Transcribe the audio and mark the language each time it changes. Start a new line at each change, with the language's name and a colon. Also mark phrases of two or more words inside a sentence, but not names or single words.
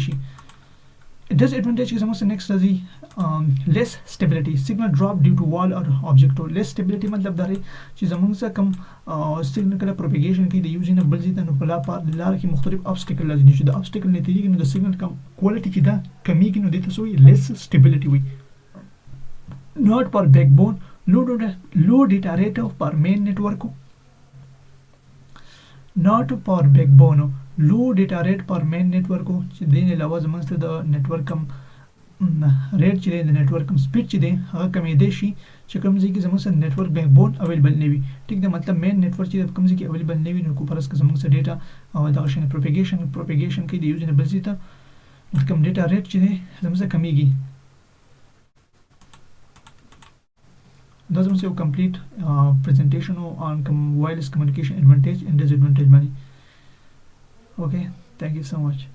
Pashto: شي ډز ایڈوانټیج کې زموږ سره نیکسټ راځي
English: less stability signal drop due to wall or object less stability
Pashto: مطلب دا دی چې زموږ سره کم سیګنل کله پروپیګیشن کوي د یو ځای نه بل ځای ته نو په لاره کې مختلف ابسټیکل راځي چې د ابسټیکل نه تېرېږي نو د سیګنل کم کوالټي چې ده کمیږي نو دې ته څه وایي
English: less stability
Pashto: وایي
English: not per backbone low data rate per main network not per backbone low data rate per main network
Pashto: چې دین علاوه زموږ سره د نیټورک کم ریټ چې دی د نیټورک کم سپیډ چې دی هغه کمیدای شي چې کوم ځای کې زموږ سره
English: network backbone
Pashto: اویلیبل نه وي ټیک ده مطلب
English: main network
Pashto: چې کوم ځای کې اویلیبل نه وي نو کو پرس کې زموږ سره ډیټا او دغه شان پروپیګیشن کوي د یو ځای نه بل ځای ته کوم
English: data rate
Pashto: چې دی زموږ سره کمیږي دا زموږ یو
English: complete presentation on wireless communication advantage and disadvantage
Pashto: باندې اوکے
English: thank you so much